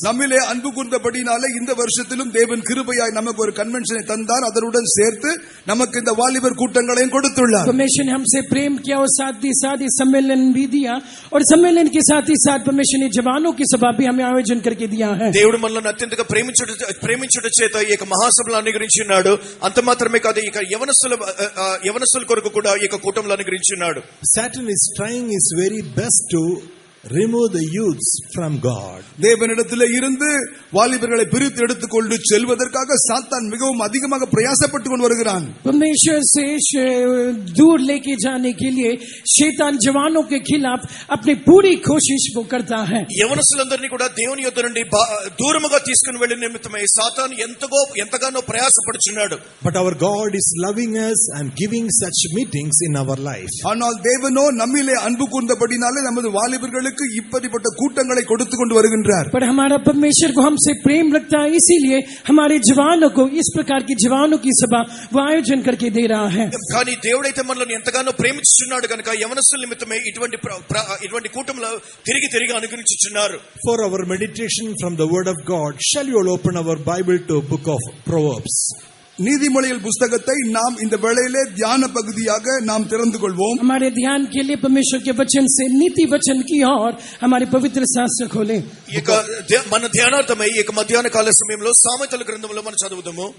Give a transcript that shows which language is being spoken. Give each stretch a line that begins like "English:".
Tamil: நம்மிலே அன்பு கூர்ந்தபடினாலே இந்த வருஷத்திலும் தேவன் கிருபையாய் நமக்கு ஒரு கன்வென்ஷனை தந்தார். அதனுடன் சேர்த்து நமக்கு இந்த வாலிபர் கூட்டங்களையும் கொடுத்துள்ளார்.
Hindi: परमेश्वर ने हमसे प्रेम किया और साथ ही सम्मेलन भी दिया, और सम्मेलन के साथ ही साथ परमेश्वर ने जवानों की सभा भी हमें आयोजन करके दिया है.
Telugu: దేవుడు మనల్ని అత్యంతగా ప్రేమించుట చేత ఈ యొక్క మహాసభలు అనుగ్రహించి ఉన్నాడు. అంత మాత్రమే కాదు, ఈ యవనస్తుల కొరకు కూడా ఈ యొక్క కూటములు అనుగ్రహించి ఉన్నాడు.
English: Satan is trying his very best to remove the youths from God.
Tamil: தேவனிடத்திலே இருந்து வாலிபர்களை பிரித்து எடுத்துக்கொண்டு செல்வதற்காக சாத்தான் மிகவும் அதிகமாக பிரயாசப்பட்டு கொண்டு வருகிறான்.
Hindi: परमेश्वर से दूर लेके जाने के लिए शैतान जवानों के खिलाफ अपनी पूरी कोशिश वो करता है.
Telugu: యవనస్తులందరినీ కూడా దేవుని యొద్ద నుండి దూరముగా తీసుకుని వెళ్ళే నిమిత్తమై సాతాను ఎంతగానో ప్రయాసపడుచున్నాడు.
English: But our God is loving us and giving such meetings in our life.
Tamil: ஆனால் தேவனோ நம்மிலே அன்பு கூர்ந்தபடினாலே நமது வாலிபர்களுக்கு இப்படிப்பட்ட கூட்டங்களை கொடுத்து கொண்டு வருகின்றார்.
Hindi: पर हमारा परमेश्वर को हमसे प्रेम रखता है, इसीलिए हमारे जवानों को इस प्रकार की जवानों की सभा वो आयोजन करके दे रहा है.
Telugu: కానీ దేవుడైతే మనల్ని ఎంతగానో ప్రేమించుచున్నాడు కనుక యవనస్తుల నిమిత్తమై ఇటువంటి కూటములు తిరిగి అనుగ్రహించుచున్నారు.
English: For our meditation from the word of God, shall you all open our Bible to book of Proverbs?
Tamil: நீதிமொழிகள் புஸ்தகத்தை நாம் இந்த வேளையிலே தியான பகுதியாக நாம் திறந்து கொள்வோம்.
Hindi: हमारे ध्यान के लिए परमेश्वर के वचन से नीति वचन की ओर हमारे पवित्र शास्त्र खोलें.
Telugu: ఇక మన ధ్యానార్థమై ఇక మధ్యాహ్న కాల సమయంలో సామెతల గ్రంథంలో మనం చదువుదాము.